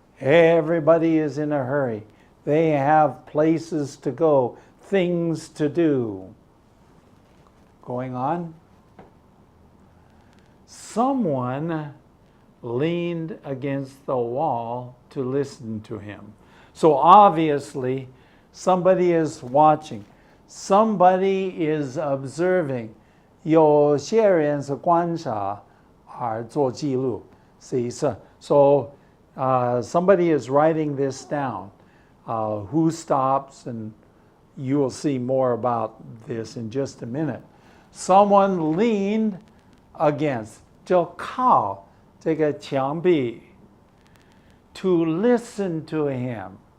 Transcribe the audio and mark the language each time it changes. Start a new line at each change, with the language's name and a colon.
English: Everybody is in a hurry. They have places to go, things to do. Going on. Someone leaned against the wall to listen to him. So obviously, somebody is watching. Somebody is observing.
Chinese: 有些人是观察而做记录.
English: See, so somebody is writing this down. Who stops, and you will see more about this in just a minute. Someone leaned against,
Chinese: 就靠这个墙壁
English: to listen to him.